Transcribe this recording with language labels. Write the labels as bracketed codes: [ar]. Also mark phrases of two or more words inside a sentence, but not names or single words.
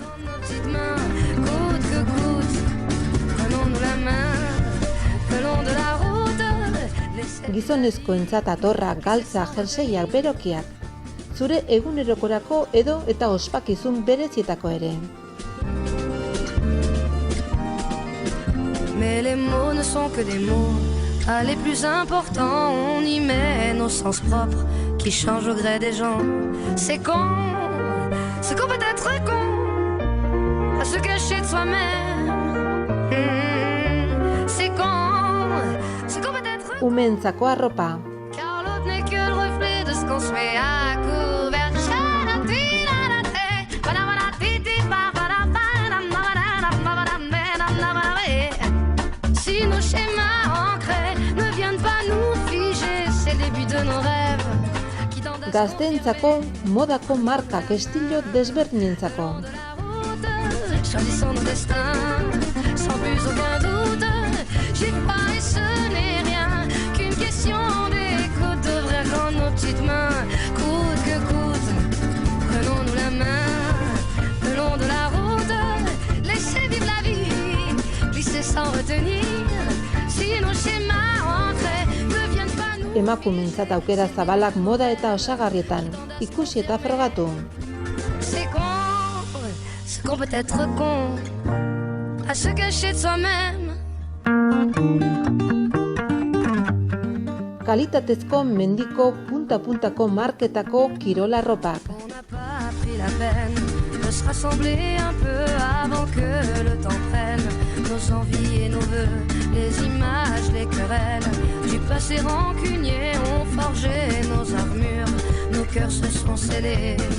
[eu] Gizonezkoentzat atorra, galtza, jerseiak, berokiak. Zure egunerokorako edo eta ospakizun berezietako ere. [fr] Mais les mots ne sont que des mots, pas les plus importants, on y met nos sens propres qui changent au gré des gens. C'est qu'on peut être con, à se cacher de soi-même. C'est qu'on peut être con, [eu] Umeentzako arropa. [fr] car l'autre n'est que le reflet de ce qu'on se met à couvert. Si nos schémas ancrés ne viennent pas nous figer, c'est le début de nos rêves. [eu] Gazteentzako modako markak estilo desberdinentzako. [fr] Choisissons nos destins, sans plus aucun doute. J'ai pas et ce n'est rien qu'une question d'écoute. Devrait rendre nos petites mains, coûte que coûte. Prenons-nous la main, le long de la route. Laissez vivre la vie, glisser sans retenir. Si nos schémas ancrés ne viennent pas nous [eu] emakumeentzat aukera zabalak moda eta osagarrietan, ikusi eta frogatu. [fr] C'est qu'on peut être con, à se cacher de soi-même. [eu] Kalitatezko mendiko punta-puntako marketako kirola arropak. [fr] On n'a pas pris la peine de se rassembler un peu avant que le temps prenne nos envies et nos vœux, les images, les querelles du passé rancunier ont forgé nos armures, nos cœurs se sont scellés.